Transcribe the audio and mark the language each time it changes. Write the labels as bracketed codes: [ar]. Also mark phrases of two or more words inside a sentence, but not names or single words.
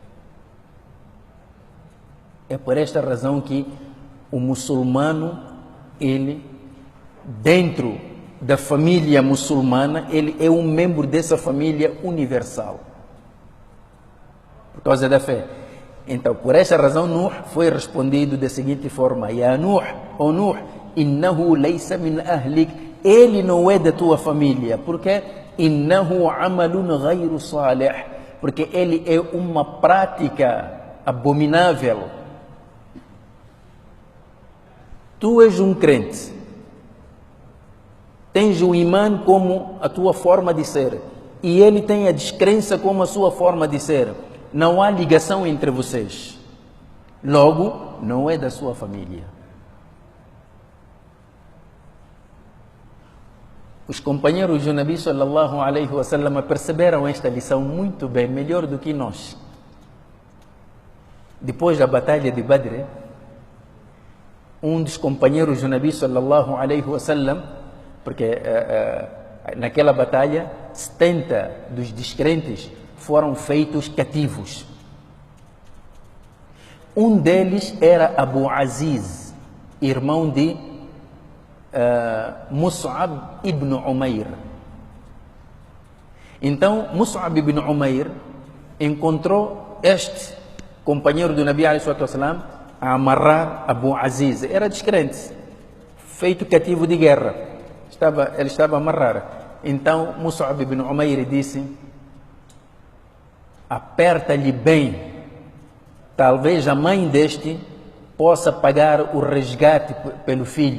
[pt] É por esta razão que o muçulmano, ele, dentro da família muçulmana, ele é um membro dessa família universal. Por causa da fé. Então, por essa razão, Nuh foi respondido da seguinte forma: [ar] Ya Nuh, ó Nuh, innahu laysa min ahlik. [pt] Ele não é da tua família. [ar] Porque innahu amalun ghayru salih. [pt] Porque ele é uma prática abominável. Tu és um crente. Tens o imã como a tua forma de ser. E ele tem a descrença como a sua forma de ser. Não há ligação entre vocês. Logo, não é da sua família. Os companheiros do Nabi [ar] sallallahu alaihi wasallam [pt] perceberam esta lição muito bem, melhor do que nós. Depois da batalha de Badr, um dos companheiros do Nabi [ar] sallallahu alaihi wasallam, [pt] porque naquela batalha 70 dos descrentes foram feitos cativos. Um deles era Abu Aziz, irmão de Mus'ab ibn Umair. Então, Mus'ab ibn Umair encontrou este companheiro do Nabi [ar] alayhi salatu wassalam [pt] a amarrar Abu Aziz. Era descrente, feito cativo de guerra. Ele estava a amarrar. Então Mus'ab ibn Umair disse: aperta-lhe bem, talvez a mãe deste possa pagar o resgate pelo filho.